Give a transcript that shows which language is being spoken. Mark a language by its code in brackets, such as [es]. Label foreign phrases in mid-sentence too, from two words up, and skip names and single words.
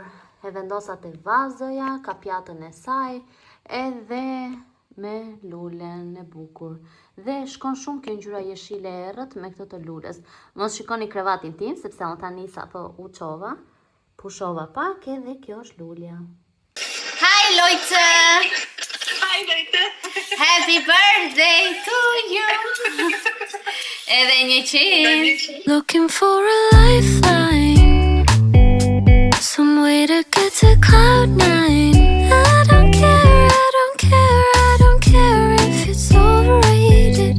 [sq] E vendosa të vazoja, ka pjatën e saj, edhe me lulen e bukur. Dhe shkon shumë kjo ngjyra jeshile e errët me këtë të lules. Mos shikoni krevatin tim, sepse unë tani sapo u çova, pushova pak edhe kjo është lulja. [en] Hi Lojtë! Hi Lojtë! Happy birthday to you! [sq] Edhe 100! [en] Looking for a lifeline, some way to get to cloud nine. I don't care, I don't care, I don't care if it's overrated.